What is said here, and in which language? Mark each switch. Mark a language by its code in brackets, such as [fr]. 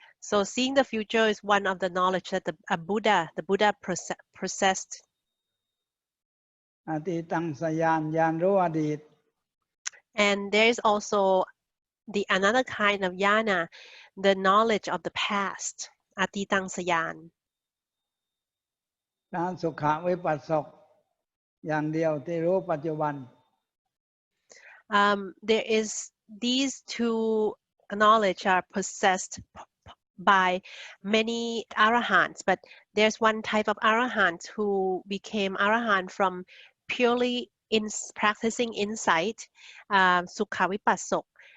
[en] So seeing the future is one of the knowledge that the Buddha possessed. [th] อดีตังสญาณญาณรู้อดีต [en] And there is also another kind of jnana, the knowledge of the past, Atitang Sayan. [th] การสุขวิปัสสกอย่างเดียวที่รู้ปัจจุบัน [en] There is these two knowledge are possessed by many arahants, but there's one type of arahant who became arahant from purely practicing insight, sukha vipassok.